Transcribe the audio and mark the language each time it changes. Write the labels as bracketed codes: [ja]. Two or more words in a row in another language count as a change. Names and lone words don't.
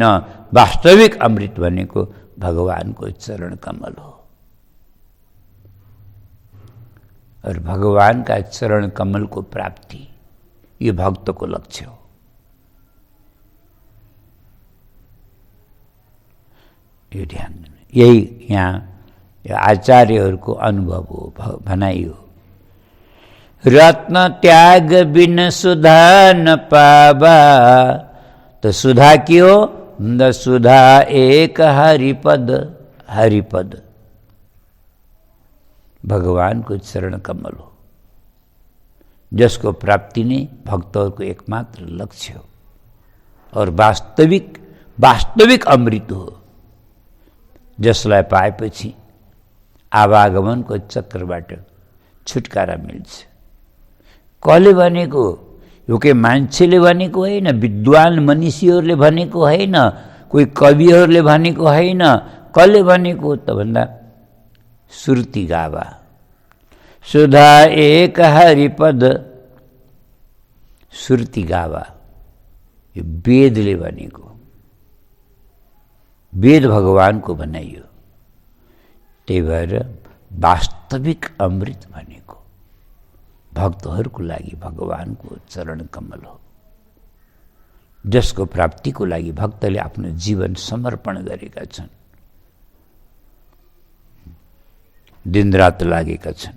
[ne] वास्तविक अमृत भनेको भगवानको चरण कमल हो और भगवानका चरण कमलको प्राप्ति यो भक्तको लक्ष्य हो। यो ध्यान, यही यहाँ आचार्यहरूको अनुभव हो, भनाइ हो। [awa] रत्न त्याग बिन सुधा न पावा, [ne] तो सुधा के हो? [awa] द सुधा एक हरिपद, [ne] हरिपद भगवानको चरण कमल हो, जसको प्राप्ति नै भक्तहरूको एकमात्र लक्ष्य हो और वास्तविक अमृत हो, जसलाई पाएपछि आवागमनको चक्रबाट छुटकारा मिल्छ। कसले भनेको? यो के मान्छेले भनेको होइन, विद्वान मनीषीहरूले भनेको होइन, कोही कविहरूले भनेको होइन। कसले भनेको त भन्दा [awa] श्रुति गावा, सुधा एक हरिपद, श्रुति गावा, [ne] यो वेदले भनेको, वेद भगवानको बनाइयो। त्यही भएर वास्तविक अमृत भनेको भक्तहरूको लागि भगवानको चरण कमल हो, जसको प्राप्तिको लागि भक्तले आफ्नो जीवन समर्पण गरेका छन्, दिनरात लागेका छन्।